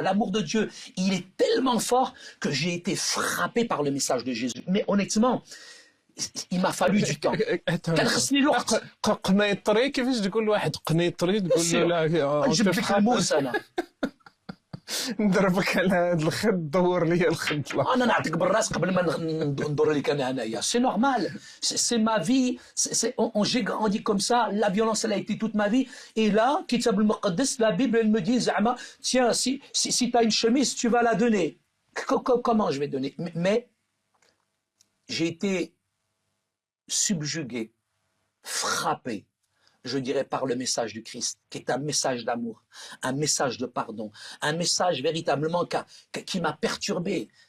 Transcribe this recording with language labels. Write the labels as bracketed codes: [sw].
[fr] L'amour de Dieu, il est tellement fort que j'ai été frappé par le message de Jésus. Mais honnêtement, il m'a fallu du temps. [ar] كان خصني الوقت. قنيطري كيفاش تقول لواحد قنيطري تقول له لا جبت لك الموس انا. نضربك على هذا الخد دور لي الخد. انا نعطيك بالراس قبل ما ندور لك انا هنايا. [fr] C'est normal. C'est ma vie. J'ai grandi comme ça. La violence elle a été toute ma vie. Et là, Kitab al-Muqaddas, la Bible elle me dit Zama, tiens, si tu as une chemise, tu vas la donner. Comment je vais donner? Mais j'ai été subjugué, frappé, je dirais, par le message du Christ, qui est un message d'amour, un message de pardon, un message véritablement qui m'a perturbé.